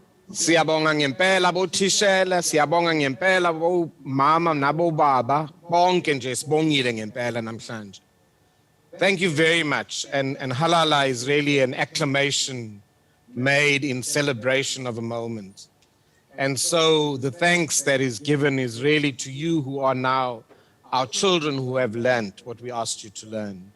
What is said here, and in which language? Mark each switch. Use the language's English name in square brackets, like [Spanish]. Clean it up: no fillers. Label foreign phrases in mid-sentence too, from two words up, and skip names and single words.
[Zulu] Siyabonga ngempela bothishela, siyabonga ngempela bomama nabobaba, bonke nje sibongile ngempela namhlanje. [English] Thank you very much. And halala is really an acclamation made in celebration of a moment. And so the thanks that is given is really to you who are now our children who have learned what we asked you to learn.